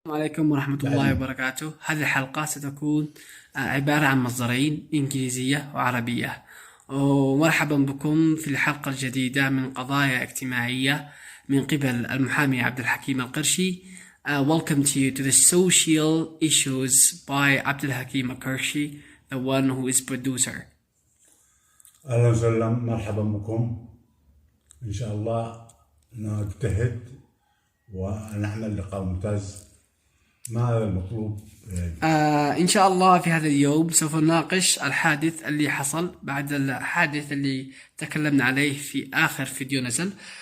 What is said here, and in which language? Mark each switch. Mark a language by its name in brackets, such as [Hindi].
[Arabic] السلام عليكم ورحمة الله وبركاته. هذه الحلقة ستكون عبارة عن مصدرين إنجليزية وعربية. ومرحبا بكم في الحلقة الجديدة من قضايا اجتماعية من قبل المحامي عبد الحكيم القرشي. [English] Welcome to you to the social issues by Abdul Hakim Al-Qurshi, the one who is producer. [Arabic] أهلا وسهلا، مرحبا بكم. إن شاء الله نجتهد ونعمل لقاء ممتاز. ما هذا المطلوب؟ إن شاء الله في هذا اليوم سوف نناقش الحادث اللي حصل بعد الحادث اللي تكلمنا عليه في آخر فيديو نزل.